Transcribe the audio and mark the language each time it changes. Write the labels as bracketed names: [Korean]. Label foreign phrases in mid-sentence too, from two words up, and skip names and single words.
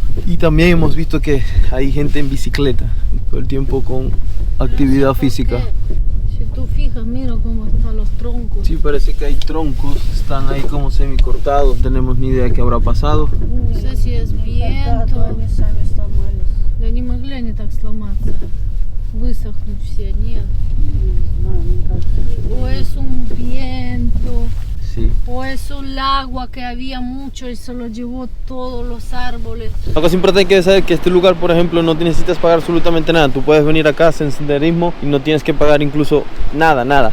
[Spanish] Y también hemos visto que hay gente en bicicleta todo el tiempo con actividad física. Si tú fijas, mira cómo están los troncos. Sí, parece que hay troncos, están ahí como semi cortados, no tenemos ni idea de qué habrá pasado. No sé si es viento. [Russian] Да не могли они так сломаться. Высохнуть все, нет. [Spanish] O es un viento. Sí. O es el agua que había mucho y se lo llevó todos los árboles. Una cosa importante que saber que este lugar, por ejemplo, no necesitas pagar absolutamente nada. Tú puedes venir acá a hacer senderismo y no tienes que pagar incluso nada.